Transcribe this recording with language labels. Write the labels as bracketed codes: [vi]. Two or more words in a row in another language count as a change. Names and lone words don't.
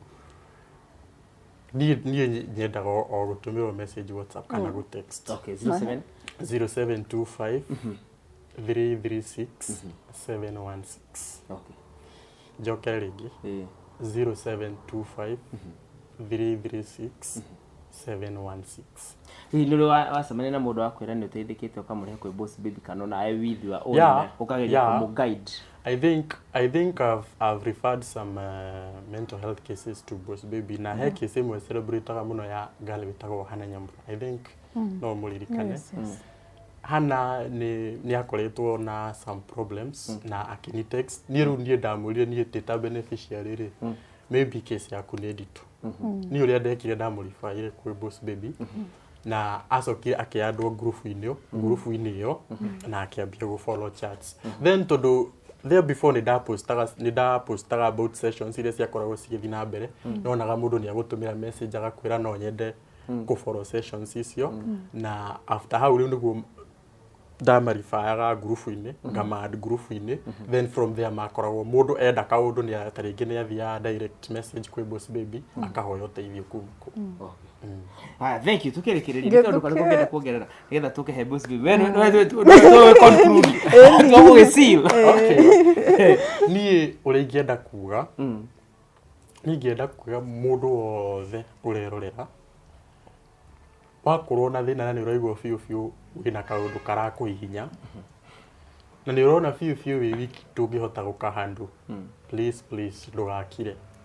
[ki] niĩ nyendaga o gũtũmĩrwo message WhatsApp kana gũ text 0725 336 716 njoke rĩngĩ 0725 336 716 hihi nĩ wacemania na mũndũ wakwĩra nĩ ũteithĩkĩte ũkamũrehe kwĩ Boss Baby kana nawe [en] with your own [ki] ũkageria kũmũ-guide? [en] I think I've referred some mental health cases to Boss Baby [ki] na he case imwe celebrataga mũno ya [en] girl wĩtagwo Hannah Nyambura. I think [ki] no mũririkane Hannah nĩ akoretwo na [en] some problems [ki] na akini text niĩ rĩu niĩ ndamwĩrire niĩ ta beneficiary rĩ [en] maybe case [ki] yaku nĩ nditũ niĩ ũrĩa ndekire ndamũribaire kwĩ Boss Baby na acokire akĩandwo group-inĩ ĩyo na akĩambia gũ follow [en] chats then [ki] tondũ [en] there before [ki] nĩ ndapostaga about sessions iria ciakoragwo cigĩthiĩ na mbere nonaga mũndũ nĩ agũtũmĩra message agakwĩra no nyende kũ follow sessions icio na after hau rĩu nĩguo ndamaribayaga group-inĩ ngama group-inĩ [en] then from there [ki] makoragwo mũndũ enda kaũndũ nĩ tarĩngĩ nĩ athiaga [en] direct message [ki] kwĩ Boss Baby akahoya ũteithio kuma [en] thank you [ki] tukĩrĩkĩrĩria tondũ kana kũngĩenda kuongerera nĩgetha tũkehe Boss Baby [en] we conclude [ki] tũgũgĩseal niĩ ũrĩa ingĩenda kuga niĩ ingĩenda kuga mũndũ wothe ũrerorera wakorwo na thĩna na nĩ ũraigua biũ wĩna kaũndũ karakũhihinya na nĩ ũrona biũ wĩ wiki ndũngĩhota gũkahandle please ndũgakire